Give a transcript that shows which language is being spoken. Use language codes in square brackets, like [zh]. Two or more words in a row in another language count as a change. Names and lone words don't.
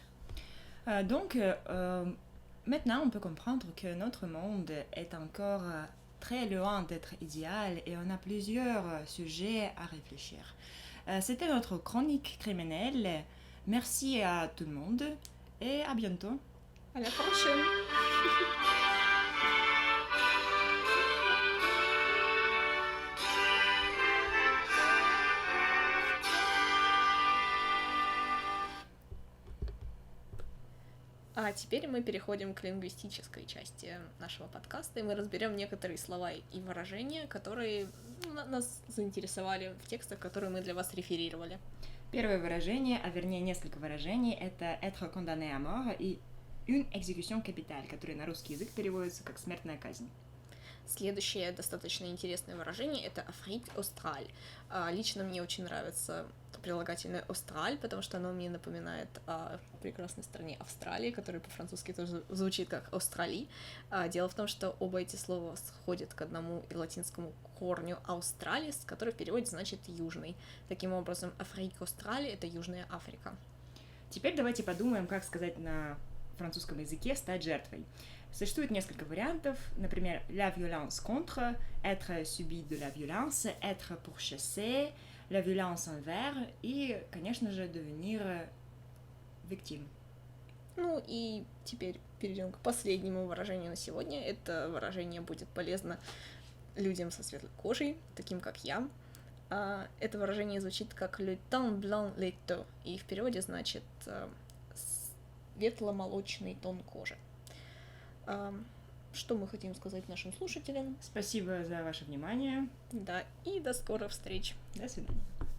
[fr] Donc, maintenant, on peut comprendre que notre monde est encore très loin d'être idéal et on a plusieurs sujets à réfléchir. C'était notre chronique criminelle. Merci à tout le monde et à bientôt. À la prochaine! [ru] А теперь мы переходим к лингвистической части нашего подкаста, и мы разберем некоторые слова и выражения, которые нас заинтересовали в текстах, которые мы для вас реферировали. Первое выражение, а вернее несколько выражений, это [fr] «être condamné à mort» [ru] и [fr] «une exécution capitale», [ru] который на русский язык переводится как «смертная казнь». Следующее достаточно интересное выражение – это [fr] «Afrique australe». [ru] Лично мне очень нравится прилагательное «Australe», потому что оно мне напоминает о прекрасной стране Австралии, которая по-французски тоже звучит как «Australie». Дело в том, что оба эти слова сходят к одному и латинскому корню «australis», который в переводе значит «южный». Таким образом, [fr] «Afrique australe» [ru] – это Южная Африка. Теперь давайте подумаем, как сказать на французском языке «стать жертвой». Существует несколько вариантов, например, [fr] la violence contre, être subi de la violence, être pourchassé, la violence envers [ru] и, конечно же, [fr] devenir victime. [ru] Ну и теперь перейдем к последнему выражению на сегодня. Это выражение будет полезно людям со светлой кожей, таким как я. Это выражение звучит как [fr] le teint blanc laiteux, [ru] и в переводе значит светло-молочный тон кожи. Что мы хотим сказать нашим слушателям? Спасибо за ваше внимание. Да, и до скорых встреч. До свидания.